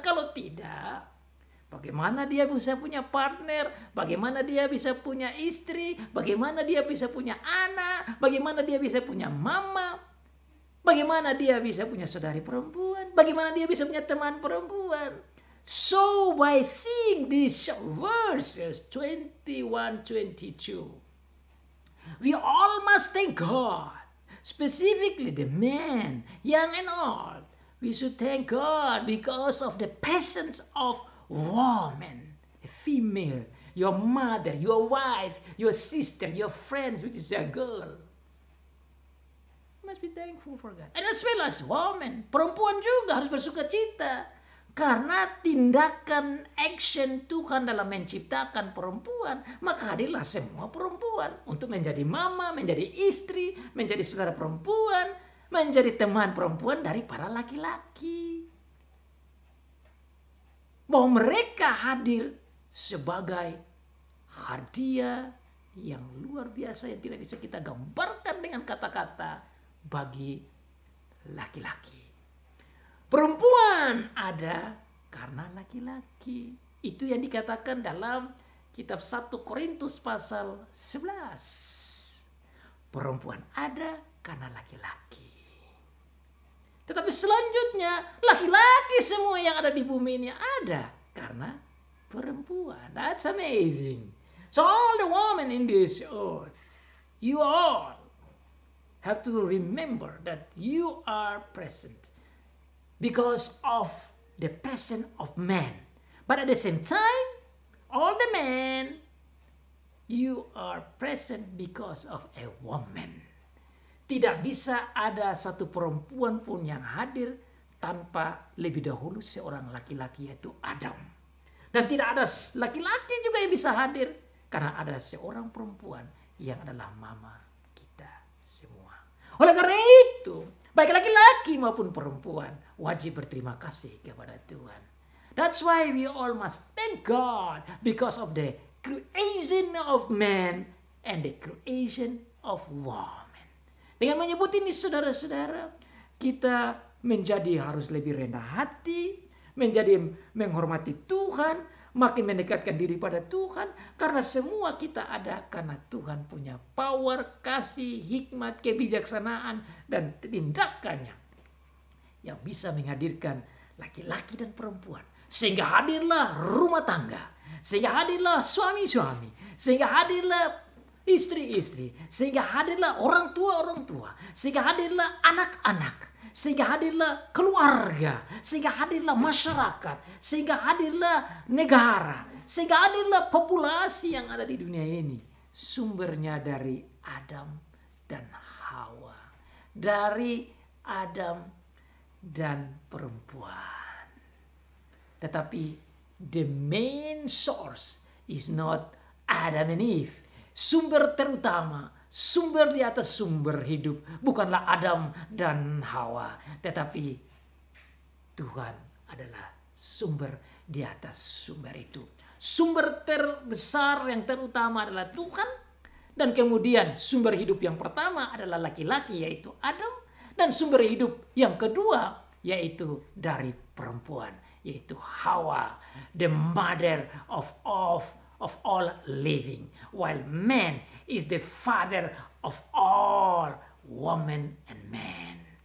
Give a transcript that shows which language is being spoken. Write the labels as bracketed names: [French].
[Indonesian] Kalau tidak, bagaimana dia bisa punya partner? Bagaimana dia bisa punya istri? Bagaimana dia bisa punya anak? Bagaimana dia bisa punya mama? Bagaimana dia bisa punya saudari perempuan? Bagaimana dia bisa punya teman perempuan? [English] So by seeing these verses 21-22, we all must thank God. Specifically the men, young and old. We should thank God because of the presence of woman, a female, your mother, your wife, your sister, your friends, which is a girl. You must be thankful for God. And as well as woman, [Indonesian] perempuan juga harus bersuka cita. Karena tindakan action Tuhan dalam menciptakan perempuan, maka hadirlah semua perempuan untuk menjadi mama, menjadi istri, menjadi saudara perempuan, menjadi teman perempuan dari para laki-laki. Bahwa mereka hadir sebagai hadiah yang luar biasa yang tidak bisa kita gambarkan dengan kata-kata bagi laki-laki. Perempuan ada karena laki-laki. Itu yang dikatakan dalam kitab 1 Korintus pasal 11. Perempuan ada karena laki-laki. Tetapi selanjutnya, laki-laki semua yang ada di bumi ini ada karena perempuan. [English] That's amazing. So all the women in this earth, you all have to remember that you are present because of the presence of man. But at the same time, all the men, you are present because of a woman. [Indonesian] Tidak bisa ada satu perempuan pun yang hadir tanpa lebih dahulu seorang laki-laki, yaitu Adam. Dan tidak ada laki-laki juga yang bisa hadir karena ada seorang perempuan yang adalah mama kita semua. Oleh karena itu, baik laki-laki maupun perempuan wajib berterima kasih kepada Tuhan. [English] That's why we all must thank God because of the creation of man and the creation of woman. [Indonesian] Dengan menyebut ini saudara-saudara, kita menjadi harus lebih rendah hati, menjadi menghormati Tuhan, makin mendekatkan diri pada Tuhan. Karena semua kita ada karena Tuhan punya power, kasih, hikmat, kebijaksanaan, dan tindakannya yang bisa menghadirkan laki-laki dan perempuan. Sehingga hadirlah rumah tangga, sehingga hadirlah suami-suami, sehingga hadirlah istri-istri, sehingga hadirlah orang tua, sehingga hadirlah anak-anak, sehingga hadirlah keluarga, sehingga hadirlah masyarakat, sehingga hadirlah negara, sehingga hadirlah populasi yang ada di dunia ini. Sumbernya dari Adam dan Hawa, dari Adam dan perempuan. [English] Tetapi the main source is not Adam and Eve. [Indonesian] Sumber terutama, sumber di atas sumber hidup bukanlah Adam dan Hawa, tetapi Tuhan adalah sumber di atas sumber itu. Sumber terbesar yang terutama adalah Tuhan, dan kemudian sumber hidup yang pertama adalah laki-laki yaitu Adam, dan sumber hidup yang kedua yaitu dari perempuan yaitu Hawa, [English] the mother of all living, while man is the father of all women and men.